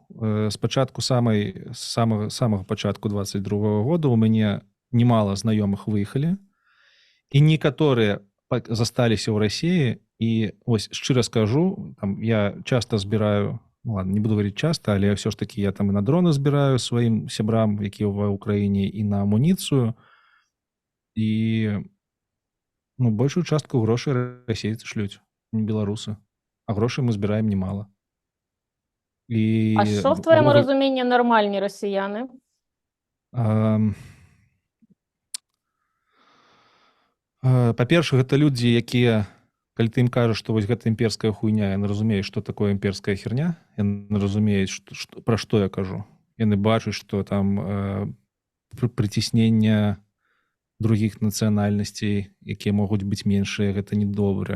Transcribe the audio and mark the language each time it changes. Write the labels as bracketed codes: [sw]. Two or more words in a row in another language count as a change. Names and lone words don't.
[be] Спачатку самага пачатку 22-го года у мяне немало знаёмых выехалі, і некаторыя засталіся ў Расіі, і шчыра скажу, я часта збіраю, не буду говорить часта, але ўсё ж таки я там і на дроны збіраю сваім сябрам, якія ва ўкраіне, і на амуніцыю, і большую частку грошай расейцы шлюць. Не беларусы, а грошей мы збираем немало. [uk] А що в твоєму розумінні нормальні росіяни? [be] Па-першае, гэта людзі, якія, калі ты ім кажаш, што вось гэта імперская хуйня, яны разумеюць, што такое імперская херня, яны разумеюць, пра што я кажу. Яны бачаць, што там прыціснення другіх нацыянальнасцей, якія могуць быць меншыя, гэта недобра.